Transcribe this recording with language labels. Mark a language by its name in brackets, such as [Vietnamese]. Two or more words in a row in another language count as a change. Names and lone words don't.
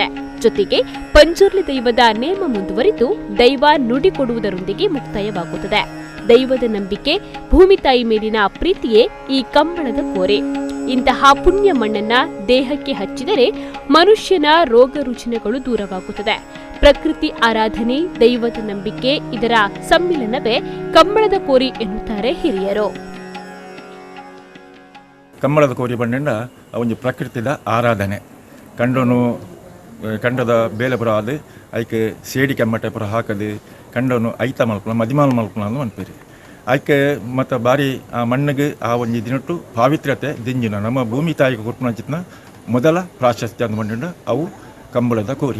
[Kannada] ಜೊತೆಗೆ ಪಂಜುರ್ಲಿ ದೈವದ ನೇಮ ಮುಂದುವರಿದು ದೈವ ನುಡಿ ಕೊಡುವುದರೊಂದಿಗೆ ಮುಕ್ತಾಯವಾಗುತ್ತದೆ. ದೈವದ ನಂಬಿಕೆ, ಭೂಮಿ ತಾಯಿ ಮೇಲಿನ ಪ್ರೀತಿಯೇ ಈ ಕಂಬಳದ ಕೋರೆ. ಇಂತಹ ಪುಣ್ಯ ಮಣ್ಣನ್ನ ದೇಹಕ್ಕೆ ಹಚ್ಚಿದರೆ ಮನುಷ್ಯನ ರೋಗ ರುಜಿನಗಳು ದೂರವಾಗುತ್ತದೆ. ಪ್ರಕೃತಿ ಆರಾಧನೆ, ದೈವದ ನಂಬಿಕೆ ಇದರ ಸಮ್ಮಿಲನವೇ ಕಂಬಳದ ಕೋರಿ ಎನ್ನುತ್ತಾರೆ ಹಿರಿಯರು. [Tulu] ಕಂಬಳದ ಕೋರಿ ಬಂಡ ಒಂದು ಪ್ರಕೃತಿದ ಆರಾಧನೆ ಕಂಡದ ಬೇಲೆ ಪುರ ಅದು ಐಕೆ ಸೇಡಿ ಕೆಮ್ಮಟೆ ಪುರ ಹಾಕದು ಕಂಡನು ಐತ ಮಲ್ಪನ ಮದಿಮಾಲ್ ಮಲ್ಪನ ಅಂತ ಅನ್ಪೇರಿ ಆಯ್ಕೆ ಮತ್ತು ಬಾರಿ ಆ ಮಣ್ಣಿಗೆ ಆ ಒಂದು ದಿನಟ್ಟು ಪಾವಿತ್ರ್ಯತೆ ದಿಂಜಿನ ನಮ್ಮ ಭೂಮಿ ತಾಯಿಗೆ ಕೊಟ್ಟನ ಮೊದಲ ಪ್ರಾಶಸ್ತ್ಯ ಅಂತ ಬಂಡ ಅವು ಕಂಬಳದ ಕೋರಿ.